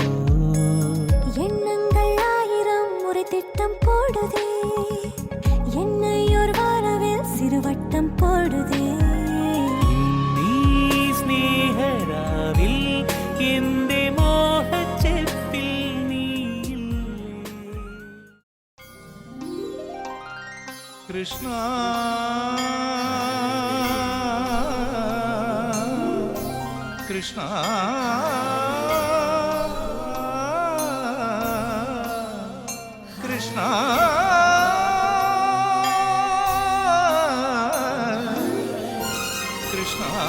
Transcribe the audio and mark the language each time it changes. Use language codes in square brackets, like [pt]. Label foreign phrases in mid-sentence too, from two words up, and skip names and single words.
[ta] எண்ணங்கள் ஆயிரம் ஒரு திட்டம் போடுதே, என்னை ஒரு வாரவில் சிறுவட்டம் போடுதே. [ml] നീ സ്നേഹരാവിൽ എന്റെ മോഹച്ചെപ്പിൽ നീയില്ലേ. കൃഷ്ണ കൃഷ്ണ കൃഷ്ണ കൃഷ്ണ